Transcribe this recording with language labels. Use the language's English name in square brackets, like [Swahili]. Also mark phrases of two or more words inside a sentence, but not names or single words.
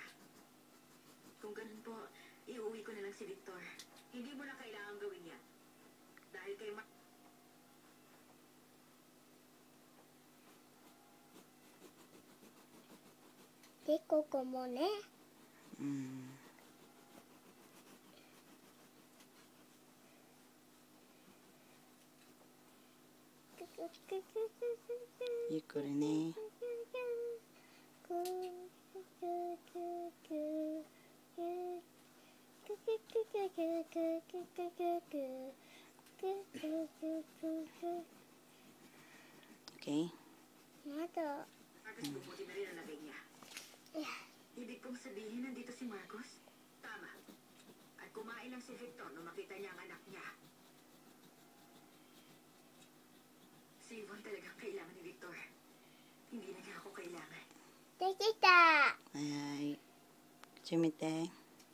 [Filipino] Kung ganun po, iuwi ko na lang si Victor. Hindi mo na kailangan gawin yan. Dahil kay [Japanese] で、ここもね。ゆっくりね。Okay? [Filipino] Marcos, bubuti na rin ang lagay niya. Ibig kong sabihin, nandito si Marcos? Tama. At kumain lang si Victor nung makita niya ang anak niya. Si Yvonne talagang kailangan ni Victor. Hindi na niya ako kailangan. [Japanese] できた。はい。口見て。